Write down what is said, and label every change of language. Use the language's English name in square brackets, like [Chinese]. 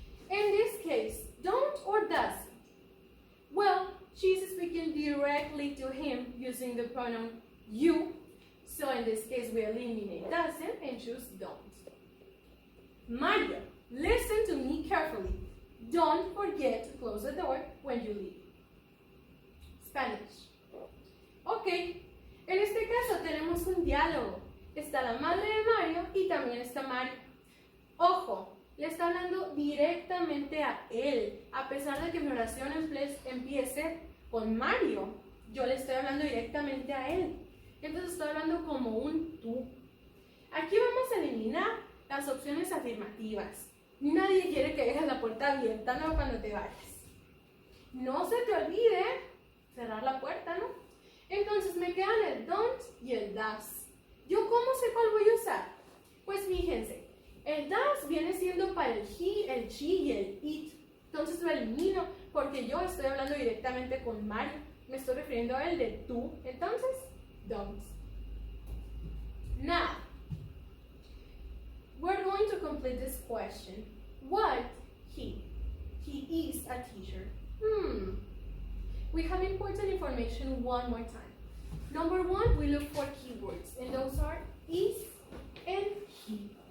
[English] In this case, don't or does? Well, she's speaking directly to him using the pronoun you. So in this case, we eliminate doesn't and choose don't. Mario, listen to me carefully. Don't forget to close the door when you leave. Spanish. [Spanish] Ok, en este caso tenemos un diálogo. Está la madre de Mario y también está Mario. Ojo, le está hablando directamente a él, a pesar de que mi oración empiece con Mario. Yo le estoy hablando directamente a él. Entonces estoy hablando como un tú. Aquí vamos a eliminar las opciones afirmativas. Nadie quiere que dejes la puerta abierta, ¿no? Cuando te vayas. No se te olvide cerrar la puerta, ¿no? Entonces me quedan el don't y el does. ¿Yo cómo sé cuál voy a usar? Pues fíjense, el does viene siendo para el he, el she y el it. Entonces lo elimino porque yo estoy hablando directamente con Mario. Me estoy refiriendo a él de tú. Entonces, don't. [English] Now, we're going to complete this question. What he? He is a teacher. We have important information one more time. Number one, we look for keywords, and those are is and he.